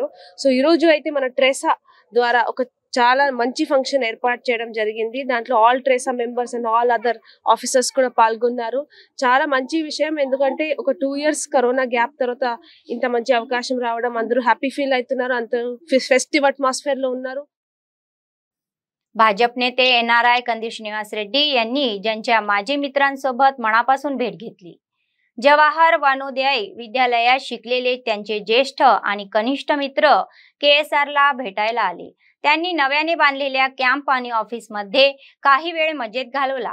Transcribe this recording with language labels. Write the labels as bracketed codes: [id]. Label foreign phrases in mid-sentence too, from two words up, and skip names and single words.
[te] సో ఈ రోజు అయితే మన ట్రేసా ద్వారా ఒక చాలా మంచి ఫంక్షన్ ఏర్పాటు చేయడం జరిగింది. దాంట్లో [en] all TRESA members and all other officers [te] కూడా పాల్గొన్నారు. చాలా మంచి విషయం, ఎందుకంటే ఒక 2 years కరోనా గ్యాప్ తర్వాత ఇంత మంచి అవకాశం రావడం, అందరూ [en] happy feel [te] అవుతున్నారు, అందరూ [en] festive atmosphere [te] లో ఉన్నారు. [mr] भाजप नेते NRI कंदी श्रीनिवास रेड्डी यांनी ज्यांच्या माजी मित्रांसोबत मनापासून भेट घेतली. जवाहर वनोदय विद्यालयात शिकलेले त्यांचे ज्येष्ठ आणि कनिष्ठ मित्र KSR ला भेटायला आले. त्यांनी नव्याने बांधलेल्या कॅम्प आणि ऑफिसमध्ये काही वेळ मजेत घालवला.